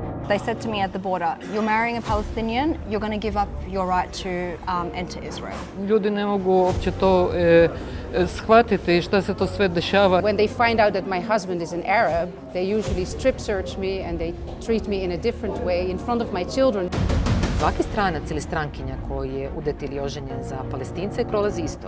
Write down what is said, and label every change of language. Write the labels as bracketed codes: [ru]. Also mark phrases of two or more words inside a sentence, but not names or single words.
[en] They said to me at the border, you're marrying a Palestinian, you're going to give up your right to enter Israel. [bs] Ljudi ne mogu uopće to shvatiti šta se to sve dešava. [en] When they find out that my husband is an Arab, they usually strip search me and they treat me in a different way in front of my children. [bs] Svaki stranac ili strankinja koji je udet ili oženjen za Palestince prolazi isto.